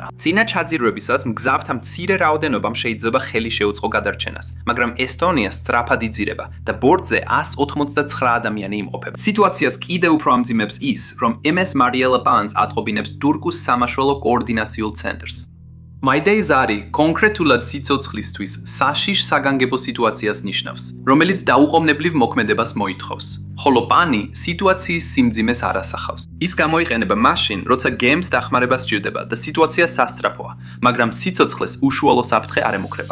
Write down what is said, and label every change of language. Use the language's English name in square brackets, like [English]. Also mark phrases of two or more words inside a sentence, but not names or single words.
[Georgian] წინა ჩაძირვებისას მგზავრთა მცირე რაოდენობამ შეიძლება ხელი შეუწყო გადარჩენას, მაგრამ ესტონია სწრაფად იძირება და ბორტზე 189 ადამიანი იმყოფება. სიტუაციას კიდევ უფრო ამძიმებს ის, რომ MS Mariela Bands ატყობინებს თურქუს სამაშველო კოორდინაციულ ცენტრს. My-Day ზარი კონკრეტულად სიცოცხლისთვის საშიშ საგანგებო სიტუაციას ნიშნავს, რომელიც დაუყოვნებლივ მოქმედებას მოითხოვს, ხოლო პანი სიტუაციის სიმძიმეს არ ასახავს. ის გამოიყენება მაშინ, როცა გემს დახმარება სჭირდება და სიტუაცია სასწრაფოა, მაგრამ სიცოცხლეს უშუალო საფრთხე არ ემუქრება.